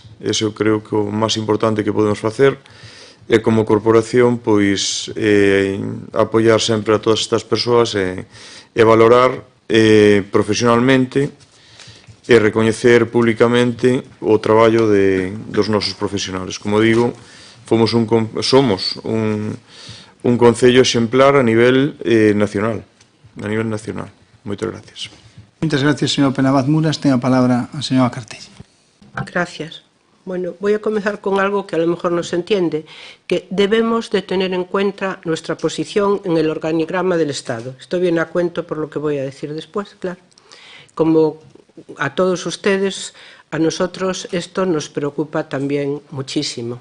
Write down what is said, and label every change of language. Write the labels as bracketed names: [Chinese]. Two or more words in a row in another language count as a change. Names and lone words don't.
[Galician] Eso creo que o máis importante que podemos facer é como corporación pois apoiar sempre a todas estas persoas e valorar profesionalmente e recoñecer públicamente o traballo dos nosos profesionales. Como digo, somos un concello exemplar a nivel nacional. Moitas gracias. Moitas gracias, señor Penabaz Muras. Ten a palabra a señora Cartell. [Spanish] Gracias. Bueno, voy a comenzar con algo que a lo mejor no se entiende, que debemos de tener en cuenta nuestra posición en el organigrama del Estado. Esto viene a cuento por lo que voy a decir después, claro. Como a todos ustedes, a nosotros esto nos preocupa también muchísimo.